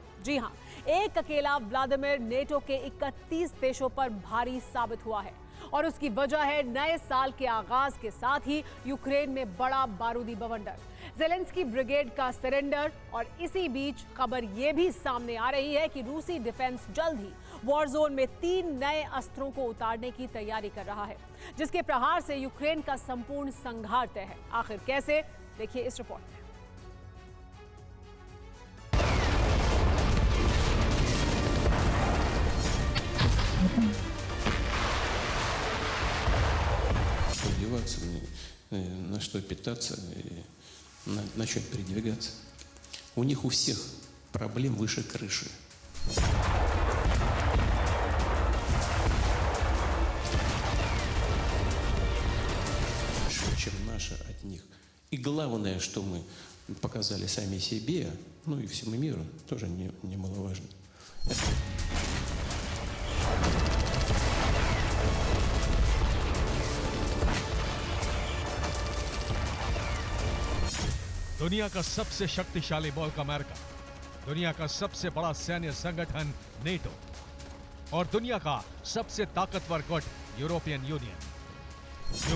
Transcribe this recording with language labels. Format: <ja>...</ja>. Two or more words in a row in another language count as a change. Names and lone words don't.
<hi>जी हां, एक अकेला व्लादिमीर नेटो के 31 देशों पर भारी साबित हुआ है और उसकी वजह है नए साल के आगाज के साथ ही यूक्रेन में बड़ा बारूदी बवंडर, ज़ेलेंस्की ब्रिगेड का सरेंडर। और इसी बीच खबर यह भी सामने आ रही है कि रूसी डिफेंस जल्द ही</hi> <en>war zone</en> <hi>में 3 नए अस्त्रों को उतारने की तैयारी कर रहा है, जिसके प्रहार से यूक्रेन का संपूर्ण संहार तय है। आखिर कैसे, देखिए इस रिपोर्ट में।</hi> <ru>На что питаться и на чем передвигаться. У них у всех проблем выше крыши. Чем наша от них. И главное, что мы показали сами себе, ну и всему миру, тоже немаловажно.</ru> <hi>दुनिया का सबसे शक्तिशाली मुल्क अमेरिका, दुनिया का सबसे बड़ा सैन्य संगठन नेटो और दुनिया का सबसे ताकतवर गुट यूरोपियन यूनियन।</hi>